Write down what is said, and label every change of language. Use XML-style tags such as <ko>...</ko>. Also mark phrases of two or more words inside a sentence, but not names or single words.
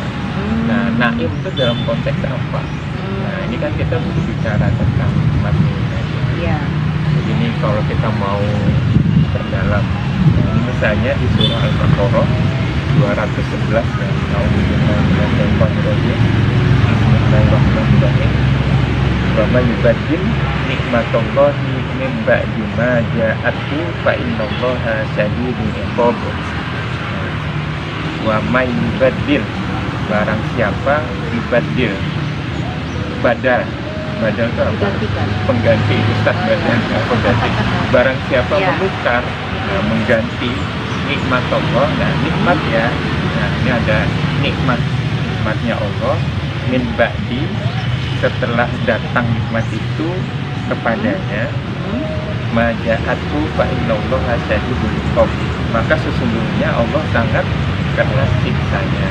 <id>Nah, naim itu dalam konteks apa. Nah, ini kan kita berbicara tentang nikmat ini. Iya. Jadi ini kalau kita mau perdalam, nah, ini misalnya di surah Al-Baqarah 211 ya.</id> <ar>Bismillahirrahmanirrahim. ومن يبدل نعمة الله من بعد ما جاءته فإن الله شديد العقاب. ومن يبدل,</ar> <id>barang siapa yubaddil, badal itu apa? Pengganti, Ustaz badal, pengganti. Barang siapa menukar, mengganti nikmat Allah. Nah, nikmat ya. Nah, ini ada nikmatnya Allah</id> <ar>من بعد,</ar> <id>setelah datang nikmat itu kepadanya,</id> <ar>ما جاءته فإن الله شديد العقاب,</ar> <id>maka sesungguhnya Allah sangat keras siksanya.</id>